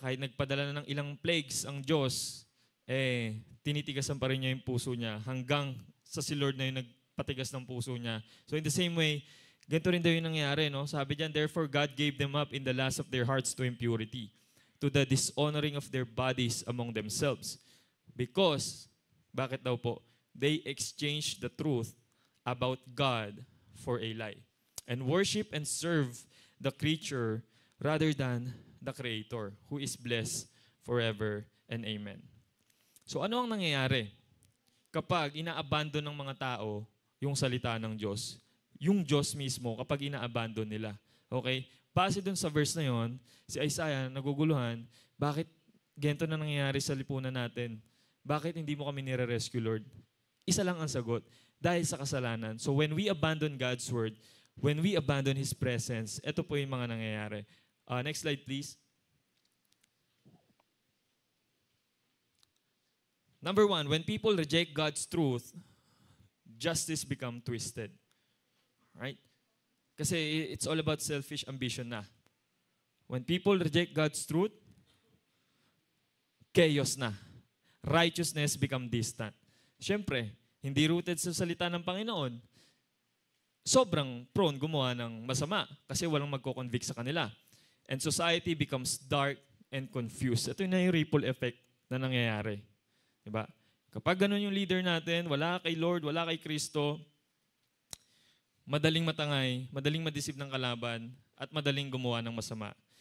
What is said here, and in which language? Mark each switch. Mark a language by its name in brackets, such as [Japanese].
[Filipino] Kahit nagpadala na ng ilang plagues ang Diyos, tinitigasan pa rin niya yung puso niya hanggang sa si Lord na yung nagpatigas ng puso niya. [English] So in the same way, [Filipino] ganito rin daw yung nangyari, no? Sabi diyan, [English] therefore God gave them up in the lust of their hearts to impurity, to the dishonoring of their bodies among themselves. Because, [Filipino] bakit daw po? [English] They exchanged the truth about God for a lie, and worship and serve the creature rather than the Creator, who is blessed forever and amen. [Filipino] So ano ang nangyayari kapag ina-abandon ng mga tao yung salita ng Diyos? Yung Diyos mismo kapag ina-abandon nila. Okay? Base dun sa verse na yon, si Isaiah naguguluhan, bakit ganito na nangyayari sa lipunan natin? Bakit hindi mo kami nire-rescue, Lord? Isa lang ang sagot, dahil sa kasalanan. [English] So when we abandon God's word, when we abandon His presence, [Filipino] ito po yung mga nangyayari. [English] Next slide, please. Number one, when people reject God's truth, justice become twisted. Right? Kasi it's all about selfish ambition na. When people reject God's truth, chaos na. Righteousness become distant. [Filipino] Siyempre, hindi rooted sa salita ng Panginoon, sobrang prone gumawa ng masama kasi walang magko-convict sa kanila. [English] And society becomes dark and confused. [Filipino] Ito na yung ripple effect na nangyayari. Diba? Kapag ganun yung leader natin, wala kay Lord, wala kay Kristo, madaling matangay, madaling madeceive ng kalaban, at madaling gumawa ng masama.